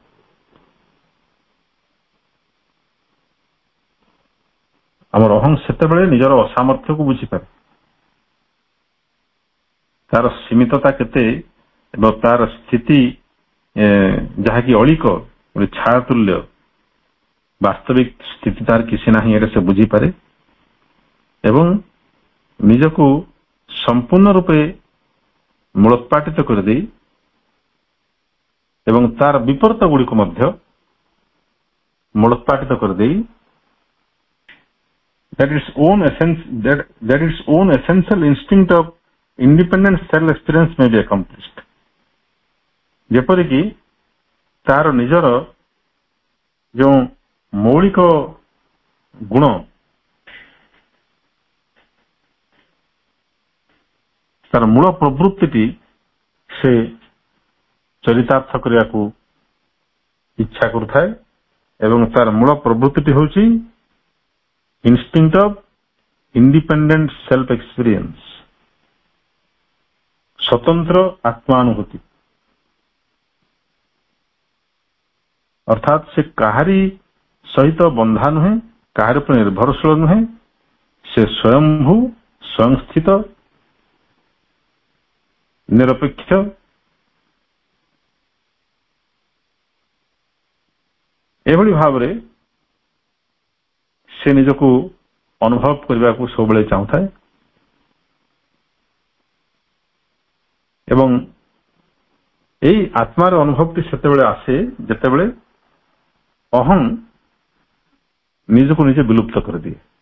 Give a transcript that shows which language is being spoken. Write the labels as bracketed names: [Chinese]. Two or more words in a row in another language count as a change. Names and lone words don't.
[Odia] ଆମର ଅହଂ ସେତେବେଳେ ନିଜର ଅସାମର୍ଥ୍ୟକୁ ବୁଝିପାରେ, ତାର ସୀମିତତା କେତେ ଏବଂ ତାର ସ୍ଥିତି ଯାହାକି ଅଳିକ, ଗୋଟେ ଛାୟା ତୁଲ୍ୟ, ବାସ୍ତବିକ ସ୍ଥିତି ତାର କିଛି ନାହିଁ, ଏଇଟା ସେ ବୁଝିପାରେ ଏବଂ ନିଜକୁ ସମ୍ପୂର୍ଣ୍ଣ ରୂପେ ମୂଳୋତ୍ପାଟିତ କରିଦେଇ ଏବଂ ତାର ବିପରୀତ ଗୁଡ଼ିକୁ ମଧ୍ୟ ମୂଳୋତ୍ପାଟିତ କରିଦେଇ [English] that its own essential instinct of independent self experience may be accomplished. [Odia] ଯେପରିକି ତାର ନିଜର ଯେଉଁ ମୌଳିକ ଗୁଣ, ତାର ମୂଳ ପ୍ରବୃତ୍ତିଟି ସେ ଚରିତାର୍ଥ କରିବାକୁ ଇଚ୍ଛା କରୁଥାଏ ଏବଂ ତାର ମୂଳ ପ୍ରବୃତ୍ତିଟି ହେଉଛି [English] instinct of independent self experience, [Odia] ସ୍ୱତନ୍ତ୍ର ଆତ୍ମାନୁଭୂତି। ଅର୍ଥାତ୍ ସେ କାହାରି ସହିତ ବନ୍ଧା ନୁହେଁ, କାହାରି ଉପରେ ନିର୍ଭରଶୀଳ ନୁହେଁ, ସେ ସ୍ୱୟଂଭୂ, ସ୍ୱୟଂସ୍ଥିତ, ନିରପେକ୍ଷ ଏଭଳି ଭାବରେ ସେ ନିଜକୁ ଅନୁଭବ କରିବାକୁ ସବୁବେଳେ ଚାହୁଁଥାଏ ଏବଂ ଏହି ଆତ୍ମାର ଅନୁଭବଟି ସେତେବେଳେ ଆସେ ଯେତେବେଳେ ଅହଂ ନିଜକୁ ନିଜେ ବିଲୁପ୍ତ କରିଦିଏ।